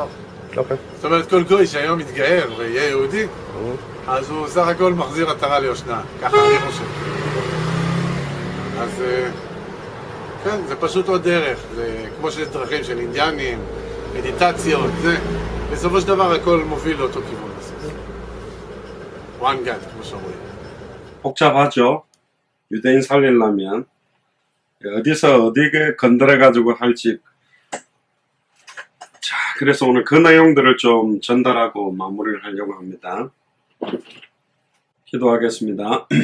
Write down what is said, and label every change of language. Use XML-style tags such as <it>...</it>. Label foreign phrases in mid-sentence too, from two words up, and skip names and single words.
<he>זאת אומרת, כל גוי שהיום מתגאר ויהיה יהודי, אז הוא סך הכל מחזיר עטרה ליושנה, ככה אני חושב. אז כן, זה פשוט עוד דרך, זה כמו שיש דרכים של אינדיאנים, מדיטציות, זה, בסופו של דבר הכל מוביל לאותו כיוון.</he> <en>one God,</en> <he>כמו שאומרים.</he> <ko>복잡하죠. 유대인 살리려면 어디서 어디게 건드려가지고 할지. 자, 그래서 오늘 그 내용들을 좀 전달하고 마무리를 하려고 합니다. 기도하겠습니다.</ko>